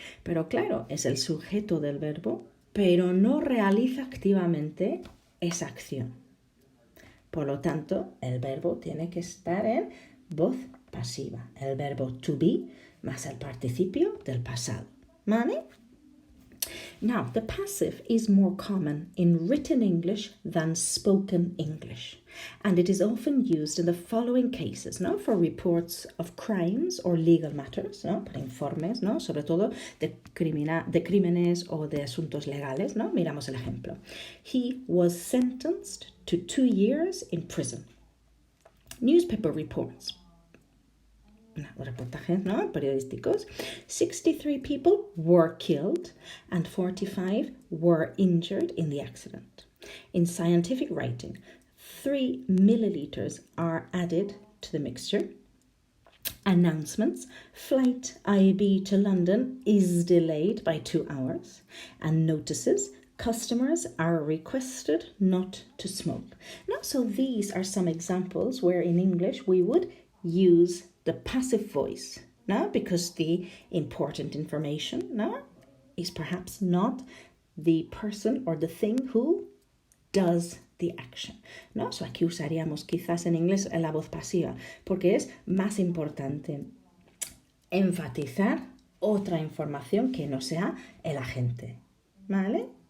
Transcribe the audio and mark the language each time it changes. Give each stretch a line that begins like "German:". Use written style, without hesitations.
Spanish: Pero claro, es el sujeto del verbo, pero no realiza activamente esa acción. Por lo tanto, el verbo tiene que estar en voz pasiva. El verbo to be más el participio del pasado. ¿Vale?
English: Now, the passive is more common in written English than spoken English, and it is often used in the following cases, ¿no? For reports of crimes or legal matters, ¿no?
Spanish: Para informes,
English: ¿no?
Spanish: Sobre todo de crímenes o de asuntos legales, ¿no? Miramos el ejemplo.
English: He was sentenced to 2 years in prison. Newspaper reports.
Spanish: Reportajes, ¿no? Periodísticos.
English: 63 people were killed and 45 were injured in the accident. In scientific writing, 3 milliliters are added to the mixture. Announcements, flight IB to London is delayed by 2 hours. And notices, customers are requested not to smoke. Now, so these are some examples where in English we would use the passive voice, no? Because the important information, no, is perhaps not the person or the thing who does the action, ¿no?
Spanish: So aquí usaríamos quizás en inglés la voz pasiva, porque es más importante enfatizar otra información que no sea el agente, ¿vale?